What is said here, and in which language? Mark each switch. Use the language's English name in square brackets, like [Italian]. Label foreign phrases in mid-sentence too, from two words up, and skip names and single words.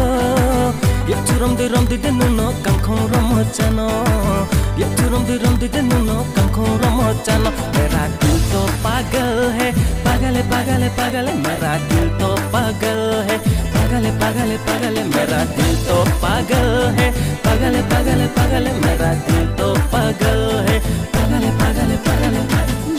[Bodo] ये चुरम दे नुनो कांखों रमो जानो, ये चुरम दे नुनो कांखों रमो जानो. [Hindi] मेरा दिल तो पागल है पागल है पागल है पागल है मेरा दिल तो पागल है पागल है पागल है पागल है मेरा दिल तो पागल है पागल है पागल है पागल है मेरा दिल तो पागल है पागल है पागल है पागल है.